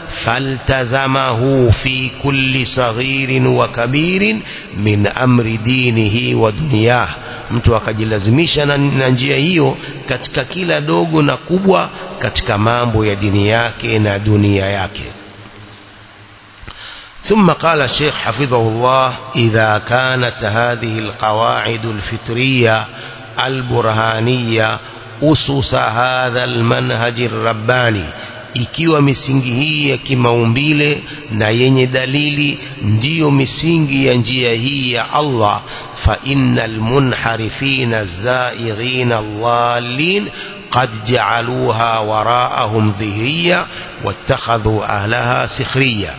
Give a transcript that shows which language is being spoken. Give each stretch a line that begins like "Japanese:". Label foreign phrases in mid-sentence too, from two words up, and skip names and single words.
Arabic: فالتزمه في كل صغير وكبير من أمر دينه ودنياه,
Swahili: mtu akajilazimisha na njia hiyo katika kila dogo na kubwa katika mambo ya dini yake na dunia yake.
Arabic: ثم قال الشيخ حفظه الله: إذا كانت هذه القواعد الفطرية البرهانية أسس هذا المنهج الرباني،
Swahili: ikiwa misingi hii ya kimaumbile na yenye dalili ndiyo misingi ya njia hii ya Allah,
Arabic: فإن المنحرفين الزائغين الضالين قد جعلوها وراءهم ظهريا واتخذوا أهلها سخريا.